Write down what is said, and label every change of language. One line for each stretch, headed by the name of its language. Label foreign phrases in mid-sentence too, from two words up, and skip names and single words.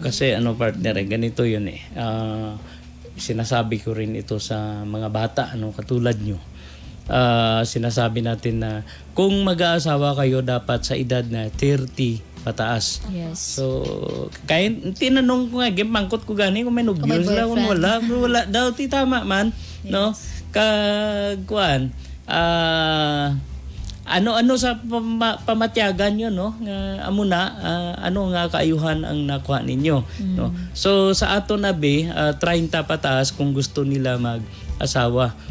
Filipino: Kasi partner, ganito yun eh. Sinasabi ko rin ito sa mga bata, katulad nyo. Sinasabi natin na kung mag-aasawa kayo, dapat sa edad na 30 pataas. Yes. So, kaya tinanong ko nga,
Hiligaynon: mangkot ko gani kung may nubyos lang, kung wala daw, tama man, no? Kagkuan, ano sa pamatyagan nyo, no? Amo na, ano nga kaayuhan ang nakuha ninyo, no? So, sa ato na 30 pataas kung gusto nila mag-asawa.